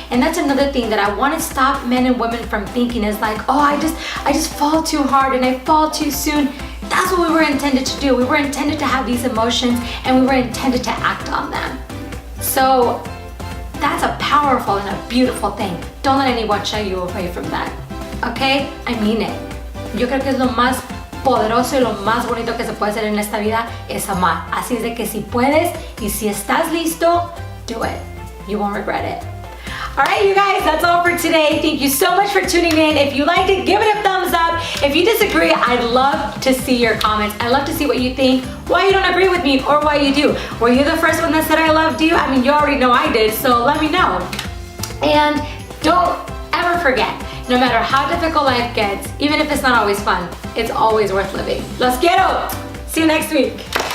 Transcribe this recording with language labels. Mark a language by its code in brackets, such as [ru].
[en] And that's another thing that I want to stop men and women from thinking is like, oh, I just fall too hard and I fall too soon. that's what we were intended to do. We were intended to have these emotions and we were intended to act on them. So that's a powerful and a beautiful thing. Don't let anyone shy you away from that. Okay? I mean it. [es] Yo creo que es lo más poderoso y lo más bonito que se puede hacer en esta vida es amar. Así es de que si puedes y si estás listo, [en] do it. You won't regret it. All right, you guys, that's all for today. Thank you so much for tuning in. If you liked it, give it a thumbs up. If you disagree, I'd love to see your comments. I'd love to see what you think, why you don't agree with me, or why you do. Were you the first one that said I loved you? I mean, you already know I did, so let me know. And don't ever forget, no matter how difficult life gets, even if it's not always fun, it's always worth living. [es] Los quiero! [en] See you next week.